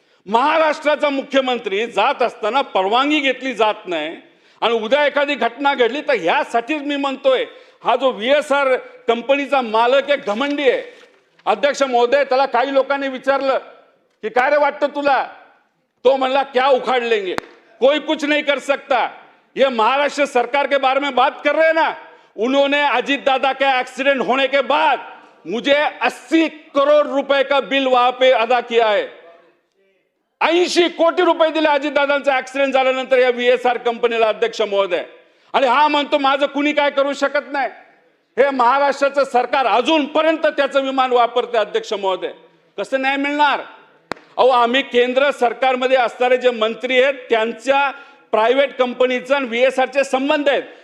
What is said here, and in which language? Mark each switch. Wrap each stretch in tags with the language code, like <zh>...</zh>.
<mr>महाराष्ट्राचा मुख्यमंत्री जात असताना परवानगी घेतली जात नाही आणि उद्या एखादी घटना घडली तर ह्यासाठीच मी म्हणतोय, हा जो VSR कंपनीचा मालक आहे घमंडी आहे. अध्यक्ष महोदय, त्याला काही लोकांनी विचारलं कि काय रे वाटतं तुला? तो म्हणला</mr> <hi>क्या उखाड़ लेंगे, कोई कुछ नहीं कर सकता. ये महाराष्ट्र सरकार के बारे में बात कर रहे हैं ना, उन्होंने अजीत दादा का एक्सीडेंट होने के बाद मुझे 80 करोड़ रुपए का बिल वहां पे अदा किया है.</hi> <mr>80 कोटी रुपये दिले अजित दादांचा ऍक्सिडेंट झाल्यानंतर या VSR कंपनीला अध्यक्ष महोदय. आणि हा म्हणतो माझं कुणी काय करू शकत नाही. हे महाराष्ट्राचं सरकार अजूनपर्यंत त्याचं विमान वापरते अध्यक्ष महोदय. कसं नाही मिळणार? अहो, आम्ही केंद्र सरकारमध्ये असणारे जे मंत्री आहेत त्यांच्या प्रायव्हेट कंपनीचा आणि VSRचे संबंध आहेत.</mr>